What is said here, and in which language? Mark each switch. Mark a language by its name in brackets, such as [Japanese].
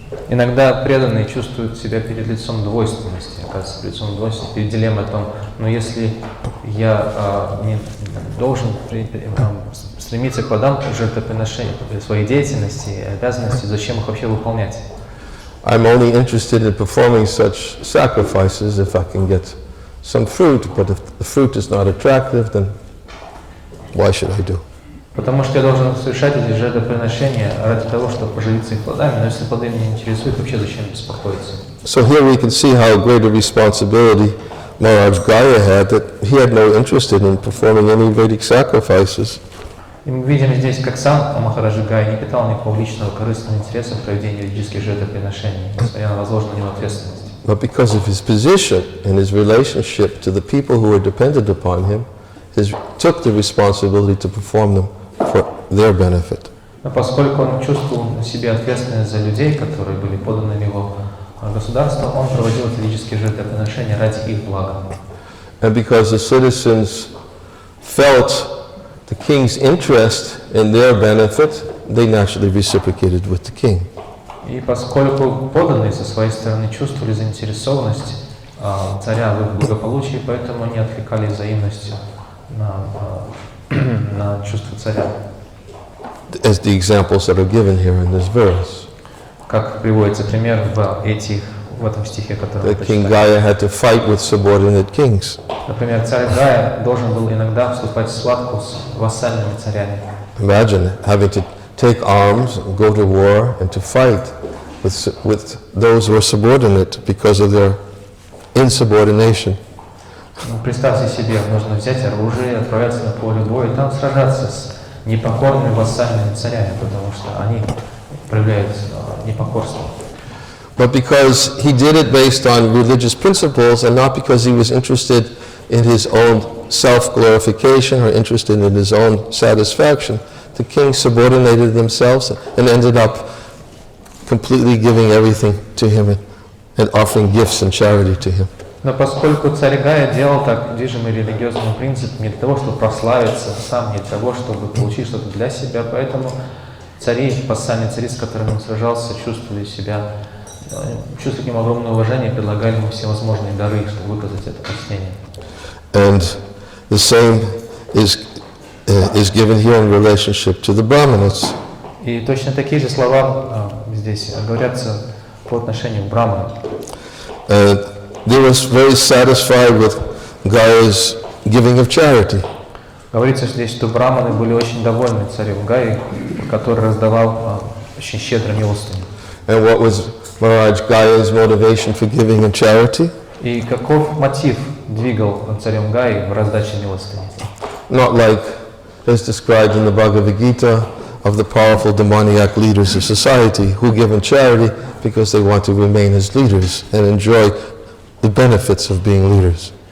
[Russian] Иногда преданные чувствуют себя перед лицом двойственности, оказывается, перед лицом двойственности, перед дилеммой о том, но если я не должен стремиться к плодам жертвоприношения своей деятельности и обязанностей, зачем их вообще выполнять? [English] I'm only interested in performing such sacrifices if I can get some fruit, but if the fruit is not attractive, then why should I do? [Russian] Потому что я должен совершать эти жертвоприношения ради того, чтобы поживиться их плодами, но если плоды меня интересуют, вообще зачем беспокоиться? [English] So here we can see how great a responsibility Maharaj Gaya had, that he had no interest in performing any Vedic sacrifices. [Russian] И мы видим здесь, как сам Махараджа Гая не питал никакого личного корыстного интереса в проведении ведических жертвоприношений, несмотря на возложенную на него ответственность. [English] But because of his position and his relationship to the people who were dependent upon him, he took the responsibility to perform them for their benefit. [Russian] Но поскольку он чувствовал на себе ответственность за людей, которые были подданными его государству, он проводил эти ведические жертвоприношения ради их блага. [English] And because the citizens felt the king's interest in their benefit, they naturally reciprocated with the king. [Russian] И поскольку подданные со своей стороны чувствовали заинтересованность царя в их благополучии, поэтому они откликались взаимностью на чувство царя. [English] As the examples that are given here in this verse. [Russian] Как приводится пример в этом стихе, который мы [English] King Gaya had to fight with subordinate kings. [Russian] Например, царь Гая должен был иногда вступать в схватку с вассальными царями. [English] Imagine having to take arms, go to war, and to fight with those who are subordinate because of their insubordination. [Russian] Представьте себе, нужно взять оружие, отправляться на поле боя и там сражаться с непокорными вассальными царями, потому что они проявляют непокорство. [English] But because he did it based on religious principles and not because he was interested in his own self-glorification or interested in his own satisfaction, the king subordinated themselves and ended up completely giving everything to him and offering gifts and charity to him. [Russian] Но поскольку царь Гая делал так движимый религиозным принципом не для того, чтобы прославиться сам, не для того, чтобы получить что-то для себя, поэтому цари, вассальные цари, с которыми он сражался, чувствовали себя чувствовали к нему огромное уважение, предлагали ему всевозможные дары, чтобы выказать это почтение. [English] And the same is given here in relationship to the Brahmanas. [Russian] И точно такие же слова здесь говорятся по отношению к браманам. [English] They were very satisfied with Gaya's giving of charity. [Russian] Говорится здесь, что браманы были очень довольны царем Гаи, который раздавал очень щедро милостыню. [English] And what was Maharaj Gaya's motivation for giving of charity? [Russian] И каков мотив двигал царем Гаи в раздаче милостыни? [English] Not like as described in the Bhagavad-Gitу of the powerful demoniac leaders of society who give in charity because they want to remain as leaders and enjoy the benefits of being leaders.